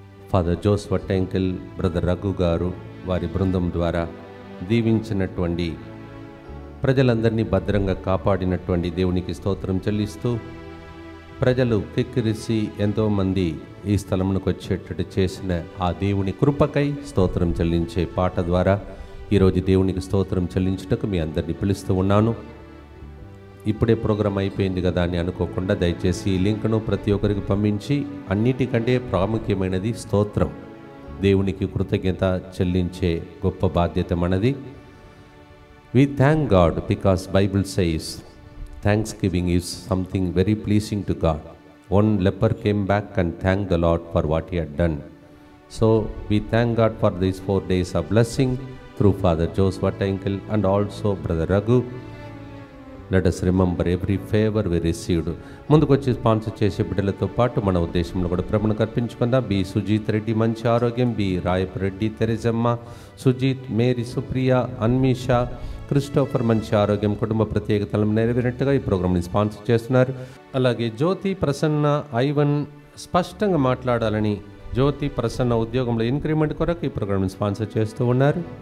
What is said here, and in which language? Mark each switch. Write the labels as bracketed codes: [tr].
[te] Father Jose వట్టెంకిల్, brother Raghu గారు వారి బృందం ద్వారా దీవించినటువంటి ప్రజలందరినీ భద్రంగా కాపాడినటువంటి దేవునికి స్తోత్రం చెల్లిస్తూ, ప్రజలు కిక్కిరిసి ఎంతోమంది ఈ స్థలమునకు వచ్చేటట్టు చేసిన ఆ దేవుని కృపకై స్తోత్రం చెల్లించే పాట ద్వారా ఈరోజు దేవునికి స్తోత్రం చెల్లించుటకు మీ అందరినీ పిలుస్తూ ఉన్నాను. ఇప్పుడే ప్రోగ్రాం అయిపోయింది కదా అని అనుకోకుండా దయచేసి ఈ లింక్ను ప్రతి ఒక్కరికి పంపించి, అన్నిటికంటే ప్రాముఖ్యమైనది స్తోత్రం, దేవునికి కృతజ్ఞత చెల్లించే గొప్ప బాధ్యత మనది. [en] We thank God because Bible says thanksgiving is something very pleasing to God. One leper came back and thanked the Lord for what he had done. So we thank God for these 4 days of blessing through Father Jose Vattankel and also Brother Raghu. Let us remember every favor we received. [te] ముందుకు వచ్చి sponsor చేసే బిడ్డలతో పాటు మన ఉద్దేశంలో కూడా ప్రభువును కర్పించుకుందాం. B Sujeeth Reddy మంచి ఆరోగ్యం, B రాయప్ Reddy, తెరెజమ్మ, Sujeeth, Mary, Supriya, అన్మీషా, Christopher మంచి ఆరోగ్యం, కుటుంబ ప్రత్యేకతలను నెరవేరినట్టుగా ఈ ప్రోగ్రామ్ని స్పాన్సర్ చేస్తున్నారు. అలాగే జ్యోతి, ప్రసన్న, ఐవన్ స్పష్టంగా మాట్లాడాలని జ్యోతి, ప్రసన్న ఉద్యోగంలో ఇంక్రిమెంట్ కొరకు ఈ ప్రోగ్రామ్ని స్పాన్సర్ చేస్తూ ఉన్నారు.